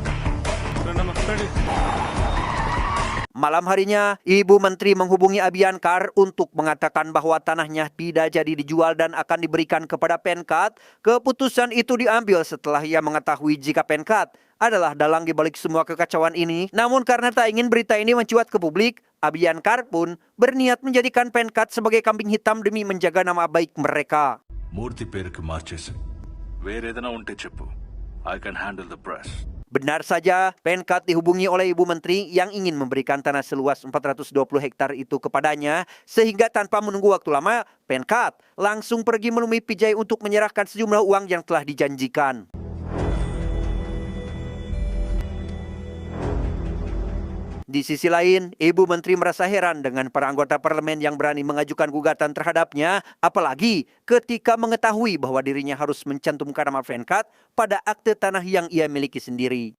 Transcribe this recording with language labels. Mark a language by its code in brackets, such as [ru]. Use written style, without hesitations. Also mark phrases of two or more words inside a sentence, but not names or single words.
[id] Malam harinya, Ibu Menteri menghubungi Abiyankar untuk mengatakan bahwa tanahnya tidak jadi dijual dan akan diberikan kepada Penkat. Keputusan itu diambil setelah ia mengetahui jika Penkat adalah dalang di balik semua kekacauan ini. Namun karena tak ingin berita ini mencuat ke publik, Abiyankar pun berniat menjadikan Penkat sebagai kambing hitam demi menjaga nama baik mereka. [te] మూర్తి పేరుకి మార్చేసి వేరేదైనా ఉంటే చెప్పు. [en] I can handle the press. [id] Benar saja, Penkat dihubungi oleh Ibu Menteri yang ingin memberikan tanah seluas 420 hektar itu kepadanya, sehingga tanpa menunggu waktu lama, Penkat langsung pergi menemui PJ untuk menyerahkan sejumlah uang yang telah dijanjikan. Di sisi lain, Ibu Menteri merasa heran dengan para anggota parlemen yang berani mengajukan gugatan terhadapnya, apalagi ketika mengetahui bahwa dirinya harus mencantumkan nama Penkat pada akte tanah yang ia miliki sendiri.